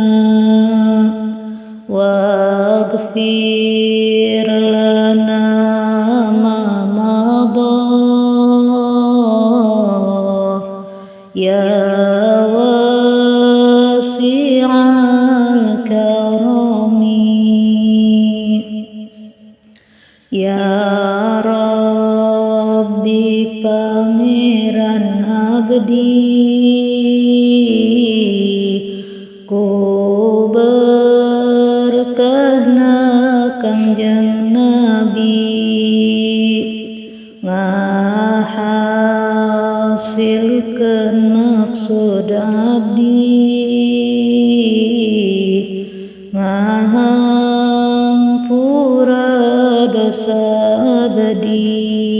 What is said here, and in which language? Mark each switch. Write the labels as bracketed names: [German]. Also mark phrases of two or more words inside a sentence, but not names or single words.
[Arabic] واغفر لنا ما مضى يا واسع الكرم. يا ربي [Sundanese] pangeran abdi ku berkahna Kangjeng Nabi ngahasilkeun maksud abdi ngahampura dosa abdi.